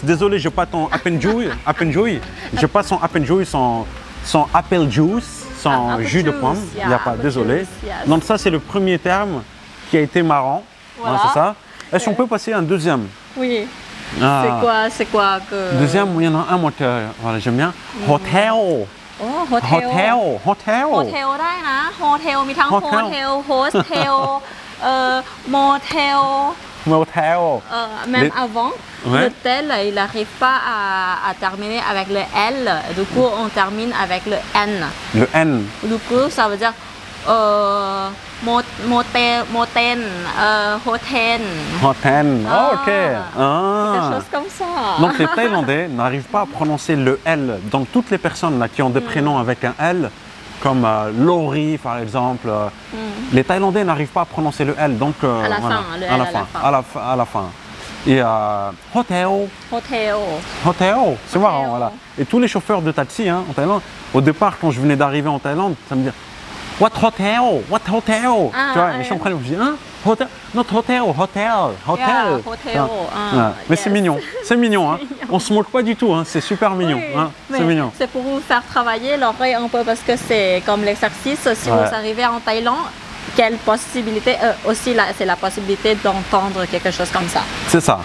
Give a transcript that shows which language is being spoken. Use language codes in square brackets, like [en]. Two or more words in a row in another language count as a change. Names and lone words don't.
[fr] Désolé, je n'ai pas ton appenjoui, je pas son appenjoui, son [en] apple juice, [fr] son [en] Apple [fr] jus de [en] juice, [fr] pomme. [en] yeah, [fr] Il n'y a pas, [en] apple [fr] désolé. [en] juice, yes. [fr] Donc ça, c'est le premier terme qui a été marrant, Voilà. hein, c'est ça? Est-ce qu'on peut passer à un deuxième? Oui. Ah. C'est quoi que... Deuxième, il y en a un moteur, voilà, j'aime bien. [en] Hotel. [th] โอ้โฮเทล [en] Hotel. [th] โฮเทลได้นะโฮเทลมีทั้ง โฮ โฮ เทล เทลโฮสเทลโมเทล [en] Motel. [fr] même Les- avant Ouais. le tel il n'arrive pas à terminer avec le L, du coup on termine avec le N, Le N. du coup ça veut dire motel, hotel, [en] Hotel. Ah. [fr] Ok. quelque Ah. chose comme ça. Donc les Thaïlandais n'arrivent pas à prononcer le L. Donc toutes les personnes là, qui ont des prénoms avec un L, comme Laurie par exemple, les Thaïlandais n'arrivent pas à prononcer le L. Donc À la voilà, fin, le à L la à la fin, fin. à la fin. Et hotel, hotel, c'est marrant, voilà. Et tous les chauffeurs de taxi hein, en Thaïlande, au départ quand je venais d'arriver en Thaïlande, ça me dit [en] What hotel? What hotel? Ah, [fr] Tu vois, ouais. les gens prennent, je dis hein? Hotel? Notre hotel, hotel, [en] Yeah, hotel. hotel, [fr] Ouais. Mais [en] yes. [fr] c'est mignon, hein. On se moque pas du tout, hein. C'est super mignon, Oui, hein. mais C'est mignon. c'est pour vous faire travailler l'oreille un peu parce que c'est comme l'exercice. Si Ouais. vous arrivez en Thaïlande, quelle possibilité aussi c'est la possibilité d'entendre quelque chose comme ça. C'est ça.